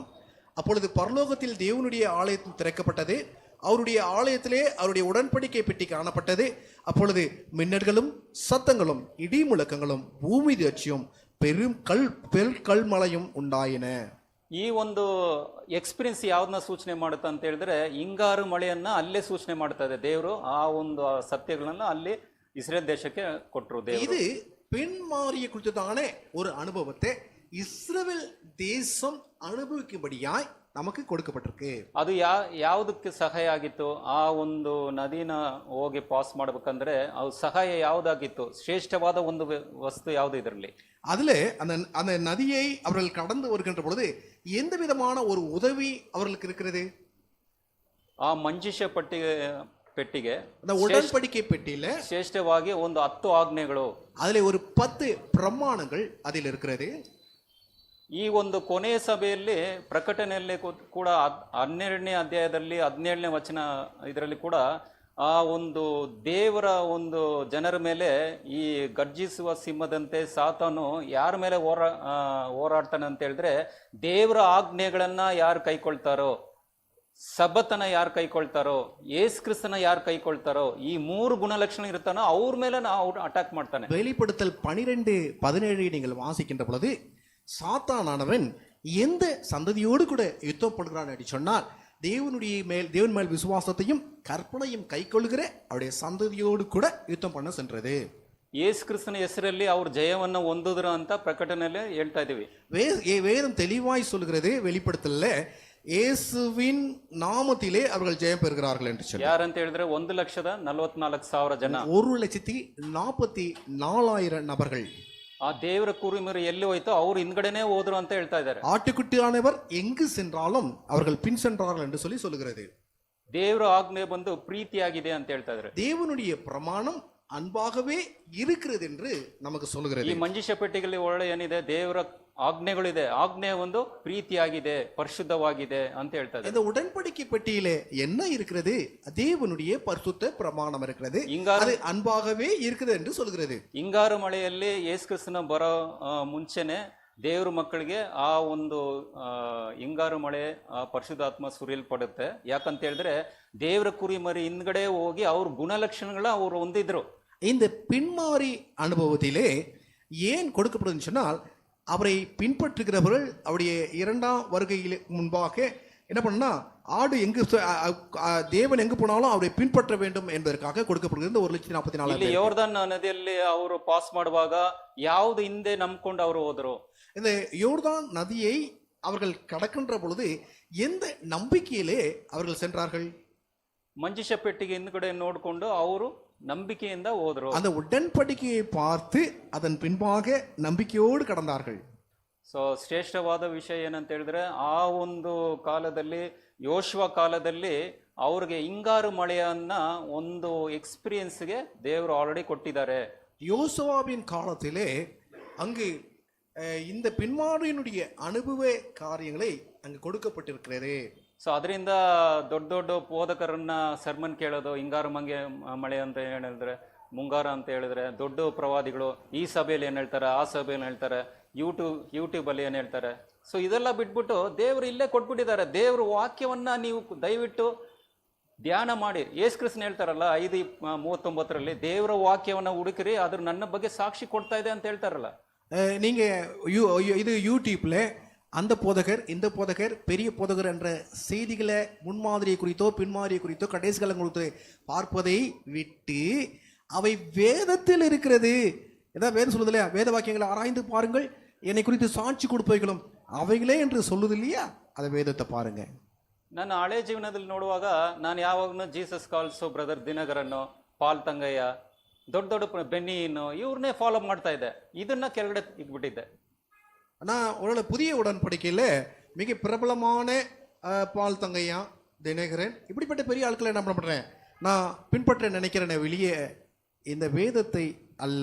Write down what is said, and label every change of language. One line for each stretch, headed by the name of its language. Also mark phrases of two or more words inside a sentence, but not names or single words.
Tamil: அப்பொழுது பரலோகத்தில் தேவனுடைய ஆலயம் திறக்கப்பட்டது, அவருடைய ஆலயத்திலே அவருடைய உடன்படிக்கை பெட்டி காணப்பட்டது. அப்பொழுது மின்னல்களும் சத்தங்களும் இடி முழக்கங்களும் பூமி அதிர்ச்சியும் பெரும் கல்மழையும் உண்டாயின.
Kannada: ಈ ಒಂದು ಎಕ್ಸ್ಪೀರಿಯನ್ಸ್ ಯಾವ್ದನ್ನ ಸೂಚನೆ ಮಾಡುತ್ತೆ ಅಂತ ಹೇಳಿದ್ರೆ ಹಿಂಗಾರು ಮಳೆಯನ್ನ ಅಲ್ಲೇ ಸೂಚನೆ ಮಾಡ್ತಾ ಇದೆ ದೇವರು. ಆ ಒಂದು ಸತ್ಯಗಳನ್ನ ಅಲ್ಲಿ ಇಸ್ರೇಲ್ ದೇಶಕ್ಕೆ ಕೊಟ್ಟರು ದೇವರು.
Tamil: இது பின்மாறிய குறித்ததான ஒரு அனுபவத்தை இஸ்ரவேல் தேசம் அனுபவிக்கும்படியாய் நமக்கு கொடுக்கப்பட்டிருக்கு.
Kannada: ಅದು ಯಾವುದಕ್ಕೆ ಸಹಾಯ ಆಗಿತ್ತು? ಆ ಒಂದು ನದಿನ ಹೋಗಿ ಪಾಸ್ ಮಾಡ್ಬೇಕಂದ್ರೆ ಅದು ಸಹಾಯ ಯಾವುದಾಗಿತ್ತು? ಶ್ರೇಷ್ಠವಾದ ಒಂದು ವಸ್ತು ಯಾವುದು ಇದರಲ್ಲಿ?
Tamil: அதுல அந்த நதியை அவர்கள் கடந்து வருகின்ற பொழுது எந்த விதமான ஒரு உதவி அவர்களுக்கு இருக்கிறது?
Kannada: ಆ ಮಂಜೂಷ ಪೆಟ್ಟಿಗೆ
Tamil: அந்த உடன்படிக்கை பெட்டியில
Kannada: ಶ್ರೇಷ್ಠವಾಗಿ ಒಂದು 10 ಆಜ್ಞೆಗಳು,
Tamil: அதுல ஒரு 10 பிரமாணங்கள் அதில் இருக்கிறது.
Kannada: ಈ ಒಂದು ಕೊನೆಯ ಸಭೆಯಲ್ಲಿ ಪ್ರಕಟಣೆಯಲ್ಲಿ ಕೂಡ 12ನೇ ಅಧ್ಯಾಯದಲ್ಲಿ 17ನೇ ವಚನ ಇದರಲ್ಲಿ ಕೂಡ ಆ ಒಂದು ದೇವರ ಒಂದು ಜನರ ಮೇಲೆ ಈ ಗರ್ಜಿಸುವ ಸಿಂಹದಂತೆ ಸಾತಾನು ಯಾರ ಮೇಲೆ ಹೋರಾಡ್ತಾನೆ ಅಂತ ಹೇಳಿದ್ರೆ ದೇವರ ಆಜ್ಞೆಗಳನ್ನ ಯಾರು ಕೈಕೊಳ್ತಾರೋ, ಸಬ್ಬತನ ಯಾರು ಕೈಕೊಳ್ತಾರೋ, ಯೇಸು ಕ್ರಿಸ್ತನ ಯಾರು ಕೈಕೊಳ್ತಾರೋ, ಈ 3 ಗುಣಲಕ್ಷಣ ಇರ್ತಾನೋ ಅವ್ರ ಮೇಲೆ ಅವ್ರು ಅಟ್ಯಾಕ್ ಮಾಡ್ತಾನೆ.
Tamil: வெளிப்படுத்தல் 12:17 நீங்கள் வாசிக்கின்ற பொழுது சாத்தானானவன் எந்த சந்ததியோடு கூட யுத்தம் பண்ணுகிறான் என்று சொன்னால் தேவன் மேல் விசுவாசத்தையும் கற்பனையும் கைக்கொள்கிற அவருடைய சந்ததியோடு கூட யுத்தம் பண்ண சென்றது.
Kannada: ಯೇಸು ಕ್ರಿಸ್ತನ ಹೆಸರಲ್ಲಿ ಅವ್ರು ಜಯವನ್ನು ಹೊಂದಿದ್ರು ಅಂತ ಪ್ರಕಟಣೆಯಲ್ಲಿ ಹೇಳ್ತಾ ಇದೀವಿ.
Tamil: வேதம் தெளிவாய் சொல்கிறது, வெளிப்படுத்தல இயேசுவின் நாமத்திலே அவர்கள் ஜெயம் பெறுகிறார்கள் என்று சொல்லி.
Kannada: ಯಾರಂತ ಹೇಳಿದ್ರೆ 1,44,000 ಜನ.
Tamil: 1,44,000 நபர்கள்.
Kannada: ಆ ದೇವರ ಕುರಿಮರಿ ಎಲ್ಲಿ ಹೋಯ್ತೋ ಅವ್ರು ಹಿಂದ್ಗಡೆನೆ ಹೋದ್ರು ಅಂತ ಹೇಳ್ತಾ ಇದ್ದಾರೆ.
Tamil: ஆட்டுக்குட்டியானவர் எங்கு சென்றாலும் அவர்கள் பின் சென்றார்கள் என்று சொல்லுகிறது.
Kannada: ದೇವರ ಆಜ್ಞೆ ಬಂದು ಪ್ರೀತಿಯಾಗಿದೆ ಅಂತ ಹೇಳ್ತಾ ಇದ್ದಾರೆ.
Tamil: தேவனுடைய பிரமாணம் அன்பாகவே இருக்கிறது என்று நமக்கு சொல்லுகிறது.
Kannada: ಈ ಮಂಜುಷ ಪೆಟ್ಟಿಗೆಯಲ್ಲಿ ಒಳ್ಳೆ ಏನಿದೆ, ದೇವರ ಆಜ್ಞೆಗಳಿದೆ. ಆಜ್ಞೆ ಒಂದು ಪ್ರೀತಿಯಾಗಿದೆ, ಪರಿಶುದ್ಧವಾಗಿದೆ ಅಂತ ಹೇಳ್ತಾ ಇದ್ದಾರೆ.
Tamil: இந்த உடன்படிக்கை பெட்டியிலே என்ன இருக்கிறது? தேவனுடைய பரிசுத்த பிரமாணம் இருக்கிறது, அது அன்பாகவே இருக்குது என்று சொல்கிறது.
Kannada: ಹಿಂಗಾರು ಮಳೆಯಲ್ಲಿ ಯೇಸು ಕ್ರಿಸ್ತನ ಬರೋ ಮುಂಚೆನೆ ದೇವ್ರ ಮಕ್ಕಳಿಗೆ ಆ ಒಂದು ಹಿಂಗಾರು ಮಳೆ ಪರಿಶುದ್ಧಾತ್ಮ ಸುರಿಯಲ್ಪಡುತ್ತೆ. ಯಾಕಂತ ಹೇಳಿದ್ರೆ ದೇವರ ಕುರಿಮರಿ ಹಿಂದ್ಗಡೆ ಹೋಗಿ ಅವ್ರ ಗುಣಲಕ್ಷಣಗಳ ಅವ್ರು ಹೊಂದಿದ್ರು.
Tamil: இந்த பின்மாறி அனுபவத்திலே ஏன் கொடுக்கப்படுதுன்னு சொன்னால், அவரை பின்பற்றுகிறவர்கள் அவருடைய இரண்டாம் வருகையில் முன்பாக என்ன பண்ணா, ஆடு எங்கு தேவன் எங்கு போனாலும் அவரை பின்பற்ற வேண்டும் என்பதற்காக கொடுக்கப்படுகிறது. 1,44,000.
Kannada: ಯೋರ್ದನ್ ನದಿಯಲ್ಲಿ ಅವರು ಪಾಸ್ ಮಾಡುವಾಗ ಯಾವ್ದು ಹಿಂದೆ ನಂಬ್ಕೊಂಡು ಅವರು ಹೋದ್ರು?
Tamil: இந்த யோர்தான் நதியை அவர்கள் கடக்கின்ற பொழுது எந்த நம்பிக்கையிலே அவர்கள் சென்றார்கள்?
Kannada: ಮಂಜುಷ ಪೆಟ್ಟಿಗೆ ಹಿಂದ್ಗಡೆ ನೋಡ್ಕೊಂಡು ಅವರು ನಂಬಿಕೆಯಿಂದ ಹೋದ್ರು.
Tamil: அந்த உடன்படிக்கையை பார்த்து அதன் பின்பாக நம்பிக்கையோடு கடந்தார்கள்.
Kannada: ಸೊ ಶ್ರೇಷ್ಠವಾದ ವಿಷಯ ಏನಂತ ಹೇಳಿದ್ರೆ, ಆ ಒಂದು ಕಾಲದಲ್ಲಿ, ಯೋಶುವ ಕಾಲದಲ್ಲಿ ಅವ್ರಿಗೆ ಹಿಂಗಾರು ಮಳೆಯನ್ನ ಒಂದು ಎಕ್ಸ್ಪೀರಿಯನ್ಸ್ಗೆ ದೇವರು ಆಲ್ರೆಡಿ ಕೊಟ್ಟಿದ್ದಾರೆ.
Tamil: யோசுவாவின் காலத்திலே அங்கு இந்த பின்மாறியினுடைய அனுபவ காரியங்களை அங்கு கொடுக்கப்பட்டிருக்கிறது.
Kannada: ಸೊ ಅದರಿಂದ ದೊಡ್ಡ ದೊಡ್ಡ ಬೋಧಕರನ್ನ ಸರ್ಮನ್ ಕೇಳೋದು, ಹಿಂಗಾರು ಮಳೆ ಅಂತ ಹೇಳಿದ್ರೆ, ಮುಂಗಾರ ಅಂತ ಹೇಳಿದ್ರೆ, ದೊಡ್ಡ ಪ್ರವಾದಿಗಳು ಈ ಸಭೆಯಲ್ಲಿ ಏನ್ ಹೇಳ್ತಾರೆ, ಆ ಸಭೆಯಲ್ಲಿ ಹೇಳ್ತಾರೆ, ಯೂಟ್ಯೂಬ್ ಅಲ್ಲಿ ಏನ್ ಹೇಳ್ತಾರೆ. ಸೊ ಇದೆಲ್ಲ ಬಿಟ್ಬಿಟ್ಟು ದೇವರು ಇಲ್ಲೇ ಕೊಟ್ಬಿಟ್ಟಿದ್ದಾರೆ. ದೇವ್ರ ವಾಕ್ಯವನ್ನ ನೀವು ದಯವಿಟ್ಟು ಧ್ಯಾನ ಮಾಡಿ. ಯೇಸು ಕ್ರಿಸ್ತನ್ ಹೇಳ್ತಾರಲ್ಲ 5:39 ದೇವರ ವಾಕ್ಯವನ್ನ ಹುಡುಕಿರಿ, ಅದ್ರ ನನ್ನ ಬಗ್ಗೆ ಸಾಕ್ಷಿ ಕೊಡ್ತಾ ಇದೆ ಅಂತ ಹೇಳ್ತಾರಲ್ಲ.
Tamil: நீங்க இது யூடியூப்ல அந்த போதகர் இந்த போதகர் பெரிய போதகர் என்ற செய்திகளை முன்மாதிரியை குறித்தோ பின்மாதிரியை குறித்தோ கடைசி காலம் குறித்து பார்ப்பதை விட்டு அவை வேதத்தில் இருக்கிறது. ஏதாவது வேதம் சொல்லுது இல்லையா, வேத வாக்கியங்களை ஆராய்ந்து பாருங்கள், என்னை குறித்து சாட்சி கொடுப்பவைகளும் அவைகளே என்று சொல்லுது இல்லையா, அதை வேதத்தை பாருங்க.
Kannada: ನನ್ನ ಹಳೆ ಜೀವನದಲ್ಲಿ ನೋಡುವಾಗ ನಾನು ಯಾವಾಗಲೂ ಜೀಸಸ್ ಕಾಲ್ಸು ಬ್ರದರ್ ದಿನಕರನ್ನು, ಪಾಲ್ ತಂಗಯ್ಯ, ದೊಡ್ಡ ದೊಡ್ಡ ಬೆನ್ನಿಯನ್ನು ಇವ್ರನ್ನೇ ಫಾಲೋ ಮಾಡ್ತಾ ಇದ್ದೆ. ಇದನ್ನ ಕೆಳಗಡೆ ಇಟ್ಬಿಟ್ಟಿದ್ದೆ.
Tamil: நான் ஒரு புதிய உடன்படிக்கையில் மிக பிரபலமான பால் தங்கையா, தினகரன், இப்படிப்பட்ட பெரிய ஆட்களை என்ன பண்ணுறேன், நான் பின்பற்ற நினைக்கிறேன் வெளியே இந்த வேதத்தை அல்ல.